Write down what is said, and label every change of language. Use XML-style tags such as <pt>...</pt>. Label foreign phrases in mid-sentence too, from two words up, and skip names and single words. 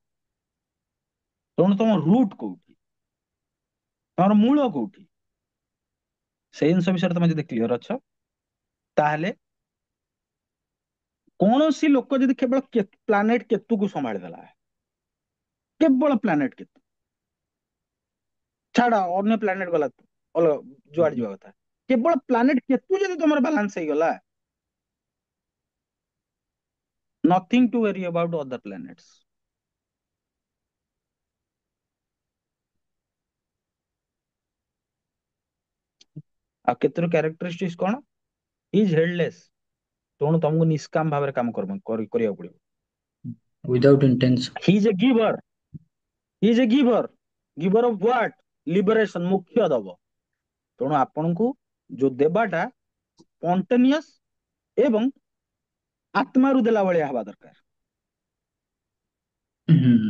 <or>ତେଣୁ ତମ ରୁଟ କୋଉଠି, ତମର ମୂଳ କୋଉଠି, ସେଇ ଜିନିଷ ବିଷୟରେ ତମେ ଯଦି କ୍ଲିୟର ଅଛ, ତାହେଲେ କୌଣସି ଲୋକ ଯଦି କେବଳ ପ୍ଲାନେଟ କେତୁକୁ ସମ୍ଭାଳି ଦେଲା, କେବଳ ପ୍ଲାନେଟ କେତୁ ଛାଡ, ଅନ୍ୟ ପ୍ଲାନେଟ ଗଲା ଯୁଆଡେ ଯିବା କଥା, କେବଳ ପ୍ଲାନେଟ କେତୁ ଯଦି ତମର ବାଲାନ୍ସ ହେଇଗଲା,</or> <en>nothing to worry about other planets।</en> <or>ଆଉ କେତୁର କ୍ୟାରେକ୍ଟରିଷ୍ଟିକ୍ସ କଣ,</or> <en>is headless.</en> <or>ତେଣୁ ତମକୁ ନିଷ୍କାମ ଭାବରେ କାମ କରିବାକୁ ପଡିବ।</or> <en>without intention. he is a giver, he is a giver, giver of what, liberation,</en> <or>ମୁଖ୍ୟ ଦବ। ତେଣୁ ଆପଣଙ୍କୁ ଯୋଉ ଦେବାଟା ସ୍ପଣ୍ଟେନିୟସ ଏବଂ ଆତ୍ମାରୁ ଦେଲା ଭଳିଆ ହବା ଦରକାର। ହୁଁ</or>